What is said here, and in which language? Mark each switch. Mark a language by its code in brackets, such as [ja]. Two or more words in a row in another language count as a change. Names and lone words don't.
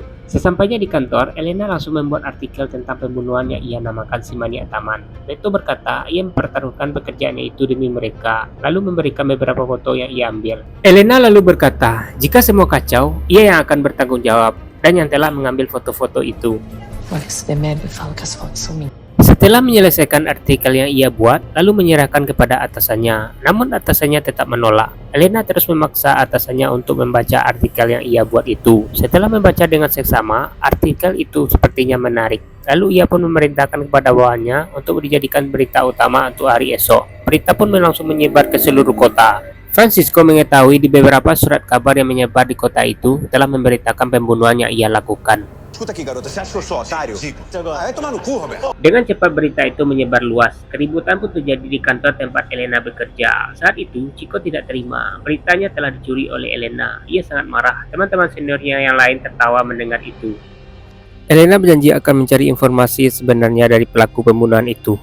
[id] Sesampainya di kantor, Elena langsung membuat artikel tentang pembunuhan yang ia namakan si maniak taman. Beto berkata ia mempertaruhkan pekerjaannya itu demi mereka, lalu memberikan beberapa foto yang ia ambil. Elena lalu berkata, jika semua kacau, ia yang akan bertanggung jawab dan yang telah mengambil foto-foto itu. [pt] Olha esse demerda e fala que as fotos são minhas. [id] Setelah menyelesaikan artikel yang ia buat, lalu menyerahkan kepada atasannya. Namun atasannya tetap menolak. Elena terus memaksa atasannya untuk membaca artikel yang ia buat itu. Setelah membaca dengan seksama, artikel itu sepertinya menarik. Lalu ia pun memerintahkan kepada bawahannya untuk dijadikan berita utama untuk hari esok. Berita pun langsung menyebar ke seluruh kota. Francisco mengetahui di beberapa surat kabar yang menyebar di kota itu telah memberitakan pembunuhan yang ia lakukan. [pt] Escuta aqui, garota. Você acha que eu sou otário? Vai tomar no cu, Roberto. [id] Dengan cepat berita itu menyebar luas. Keributan pun terjadi di kantor tempat Elena bekerja. Saat itu, Chico tidak terima. Beritanya telah dicuri oleh Elena. Ia sangat marah. Teman-teman seniornya yang lain tertawa mendengar itu. Elena berjanji akan mencari informasi sebenarnya dari pelaku pembunuhan itu.